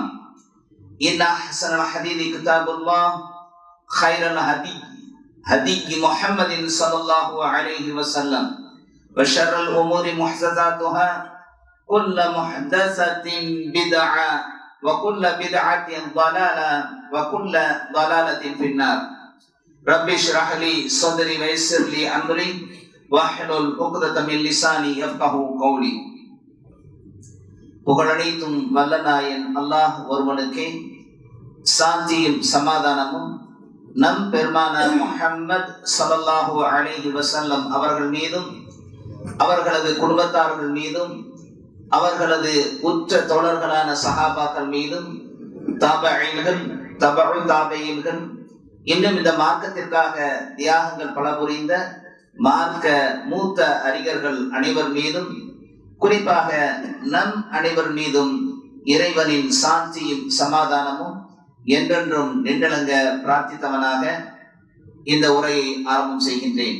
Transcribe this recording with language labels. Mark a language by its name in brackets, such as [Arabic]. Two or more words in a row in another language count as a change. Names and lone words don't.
[Arabic] إن أحسن الحديث كتاب الله خير الهدي هدي محمد صلى الله عليه وسلم وشر الأمور محدثاتها كل محدثة بدعة وكل بدعة ضلالة وكل ضلالة في النار. رب اشرح لي صدري ويسر لي أمري واحلل عقدة من لساني يفقهوا قولي. [Tamil] புகழனைத்தும் வல்லநாயன் அல்லாஹ் ஒருவனுக்கே சாந்தியும் சமாதானமும் நம் பெருமானார் முஹம்மது [Arabic] صلى الله عليه وسلم [Tamil] அவர்கள் மீதும் அவர்களது குடும்பத்தார்கள் மீதும் அவர்களது உற்ற தோழர்களான சஹாபாக்கள் மீதும் தாபஈன்கள் தபஉ தாபஈன்கள் இன்னும் இந்த மார்க்கத்திற்காக தியாகங்கள் பல புரிந்த மார்க்க மூத்த அறிஞர்கள் அனைவர் மீதும் குறிப்பாக நம் அனைவர் மீதும் இறைவனின் சாந்தியும் சமாதானமும் என்றென்றும் நின்றலங்க பிரார்த்தித்தவனாக இந்த உரையை ஆரம்பம் செய்கின்றேன்.